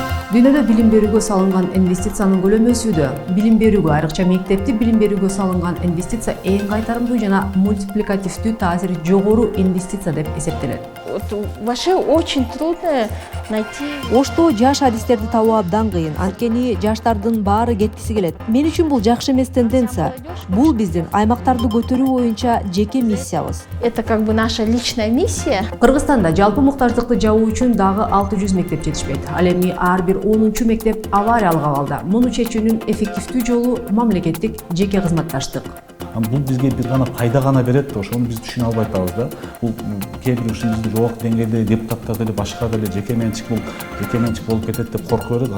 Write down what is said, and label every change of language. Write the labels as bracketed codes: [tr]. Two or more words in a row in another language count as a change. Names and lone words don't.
[ky] Дүйнөдө билим берүүгө салынган инвестициянын көлөмү өсүүдө. Билим берүүгө, айрыкча мектепти билим берүүгө салынган инвестиция эң кайтарымдуу жана мультипликативдүү таасири жогору инвестиция деп эсептелет. [ru] Вообще очень трудно найти. [ky] Ошто жаш адистерди табуу абдан кыйын. Анткени жаштардын баары кеткиси келет. Мен үчүн бул жакшы эмес тенденция. Бул биздин аймактарды көтөрүү боюнча жеке миссиябыз. [ru] Это как бы наша личная миссия. [ky] Кыргызстанда жалпы муктаждыкты жабуу үчүн дагы 600 мектеп жетишпейт. Ал эми ар бир 10-чу мектеп авариялык абалда. Муну чечүүнүн эффективдүү жолу мамлекеттик жеке кызматташтык. Бул бизге бир гана пайда гана берет, ошону биз түшүнө албай атабыз да. Бул кээ бир ушундай жогорку деңгээлде депутаттар деле башка деле жеке менчик болуп кетет деп коркуп берет.